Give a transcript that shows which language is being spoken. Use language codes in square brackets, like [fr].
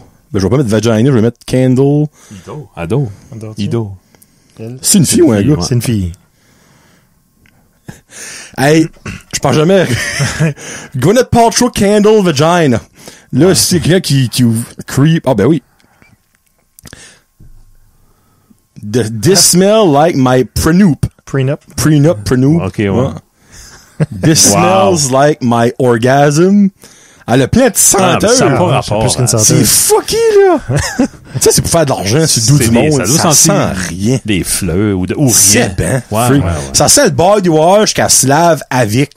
[fr] Ben, je vais pas mettre vagina, je vais mettre candle. Ido. C'est une fille ou un gars? C'est une fille. Hey, je pense jamais. Gwyneth Paltrow Candle Vagina. Là, c'est quelqu'un qui creep. Ah, ben oui. [en] This smell like my prenup. Prenup. [fr] Ok, ouais. [en] This smells like my orgasm. [fr] Elle a plein de senteurs. Ça n'a pas rapport. C'est fucky, là. Ça, c'est pour faire de l'argent sur le dos du monde. Ça sent rien. Des fleurs ou rien. C'est ben. Ouais. Ça sent le body wash qu'elle se lave avec.